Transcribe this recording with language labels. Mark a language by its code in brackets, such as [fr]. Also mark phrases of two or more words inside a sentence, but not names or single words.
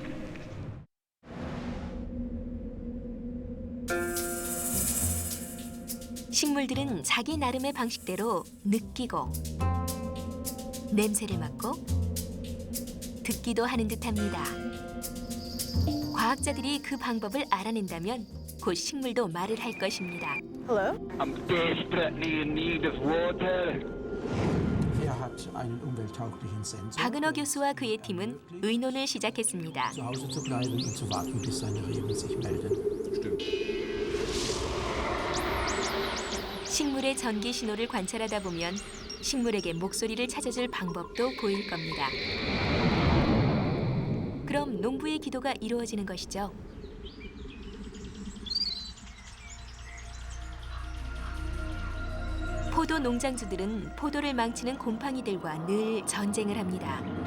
[ko] 식물들은 자기 나름의 방식대로 느끼고 냄새를 맡고 듣기도 하는 듯합니다. 과학자들이 그 방법을 알아낸다면 곧 식물도 말을 할 것입니다. [en] Hello? I'm desperately in need of water. [de] Wer hat einen umwelttauglichen Sensor? [ko] 박은호 교수와 그의 팀은 의논을 시작했습니다. [de] Zu Hause zu bleiben und zu warten, bis seine Reben sich melden. [ko] 식물의 전기 신호를 관찰하다 보면 식물에게 목소리를 찾아줄 방법도 보일 겁니다. 그럼 농부의 기도가 이루어지는 것이죠. 포도 농장주들은 포도를 망치는 곰팡이들과 늘 전쟁을 합니다.